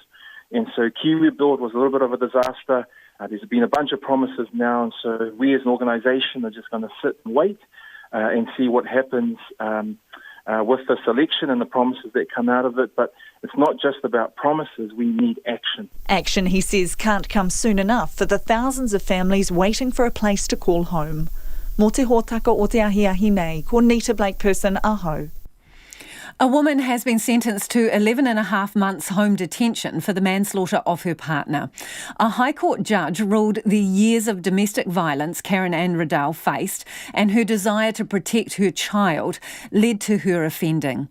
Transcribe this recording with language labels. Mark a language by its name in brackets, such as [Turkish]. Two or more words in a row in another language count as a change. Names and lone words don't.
[English] And so Kiwi Build was a little bit of a disaster. There's been a bunch of promises now, and so we as an organisation are just going to sit and wait and see what happens with this election and the promises that come out of it. But it's not just about promises, we need action. Action, he says, can't come soon enough for the thousands of families waiting for a place to call home. [Māori] Mō te hōtaka o te ahiahi nei, ko Nita Blake Person, aho. [English] A woman has been sentenced to 11.5 months home detention for the manslaughter of her partner. A High Court judge ruled the years of domestic violence Karen Ann Riddell faced and her desire to protect her child led to her offending.